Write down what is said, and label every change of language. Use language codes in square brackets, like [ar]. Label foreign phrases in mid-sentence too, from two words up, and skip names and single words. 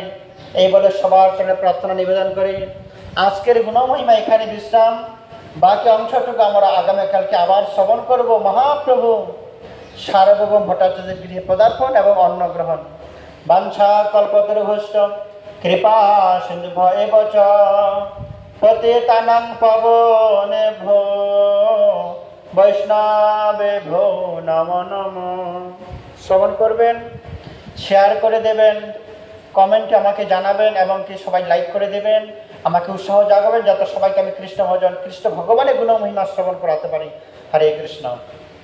[bn] এই বলে সবার জন্য প্রার্থনা নিবেদন করি। আজকের গুণ মহিমা এখানে বিশ্রাম, বাকি অংশটুকু আমরা আগামীকালকে আবার শ্রবণ করব। মহাপ্রভু সার্বভৌম ভট্টাচার্যের গৃহে পদার্পণ এবং অন্ন গ্রহণ। [sa] বাঞ্ছা কল্পতরুভ্যশ্চ কৃপা সিন্ধু ভয়েব চ পতিতানাং পাবনেভ্যো বৈষ্ণবেভ্যো নমো নমো। [bn] শ্রবণ করবেন, শেয়ার করে দেবেন, কমেন্টে আমাকে জানাবেন এবং কি সবাই লাইক করে দেবেন, আমাকে উৎসাহ জাগাবেন যাতে সবাইকে আমি কৃষ্ণ ভজন কৃষ্ণ ভগবানের গুণ মহিমা শ্রবণ করাতে পারি। হরে কৃষ্ণ।